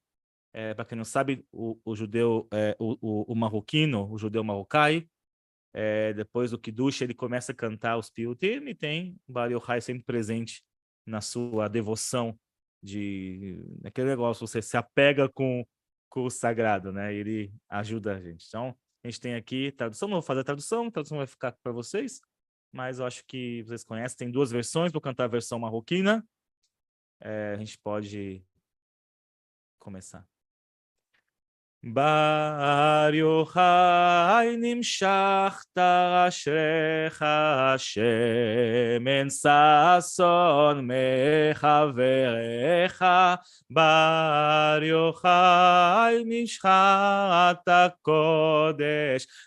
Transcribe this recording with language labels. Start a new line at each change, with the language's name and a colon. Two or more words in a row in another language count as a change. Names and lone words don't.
Portuguese: Para quem não sabe, o judeu, o marroquino, o judeu marrocai, depois do Kiddush, ele começa a cantar os Piutim e tem Bar Yochai sempre presente na sua devoção, aquele negócio, você se apega com o sagrado, né? Ele ajuda a gente. Então, a gente tem aqui tradução, não vou fazer a tradução vai ficar para vocês, mas eu acho que vocês conhecem, tem duas versões, vou cantar a versão marroquina. A gente pode começar.
Hebrew: בר יוחאי נמשכת אשריך שמן ששון מחבריך בר יוחאי נמשכת קודש